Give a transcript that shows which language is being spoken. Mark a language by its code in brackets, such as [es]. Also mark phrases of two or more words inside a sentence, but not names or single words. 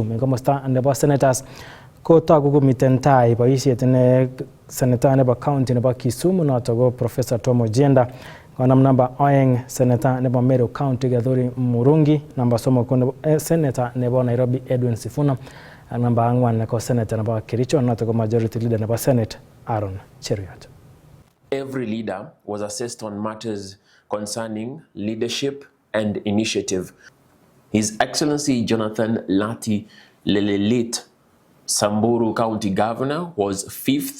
[kln] En komosta nebo senators ko togu komiten tai boisiet ne senator nebo county nebo Kisumu, notok ko Professor Tom Ojienda, konam namba aeng senator nebo Meru County Gathuri Murungi, namba somok ko senator nebo Nairobi Edwin Sifuna, ak namba ang'wan ko senator nebo Kericho, notok ko [en] majority leader [kln] nebo Senate Aaron Cheruiyot. [en] Every leader was assessed on matters concerning leadership and initiative. His Excellency Jonathan Lati Lelelit, Samburu County Governor, was 5th.